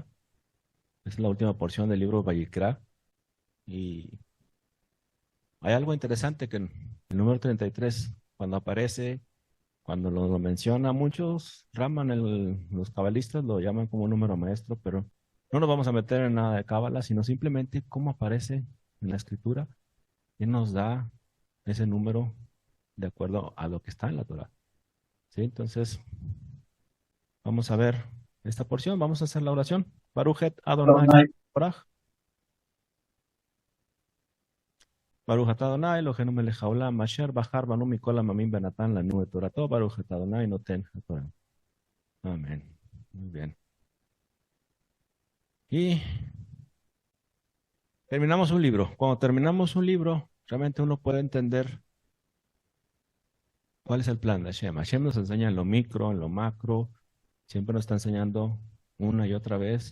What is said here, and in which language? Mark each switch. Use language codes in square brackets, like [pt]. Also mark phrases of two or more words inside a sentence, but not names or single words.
[es] Es la última porción del libro Vayikra. Y hay algo interesante que en el número 33, cuando aparece, cuando lo menciona, muchos raman, los cabalistas lo llaman como un número maestro, pero no nos vamos a meter en nada de cábala, sino simplemente cómo aparece en la escritura y nos da ese número de acuerdo a lo que está en la Torah. ¿Sí? Entonces, vamos a ver esta porción, vamos a hacer la oración. [he] ברוך אתה אדוני Adonai, ברך, ברוך אתה אדוני, אלוהינו מלך העולם, אשר בחר בנו מכל העמים בנתן לנו את תורתו, ברוך אתה אדוני נותן התורה. [es] Amén. Muy bien. Y terminamos un libro. Cuando terminamos un libro, realmente uno puede entender cuál es el plan de Hashem. Hashem nos enseña en lo micro, en lo macro, siempre nos está enseñando una y otra vez.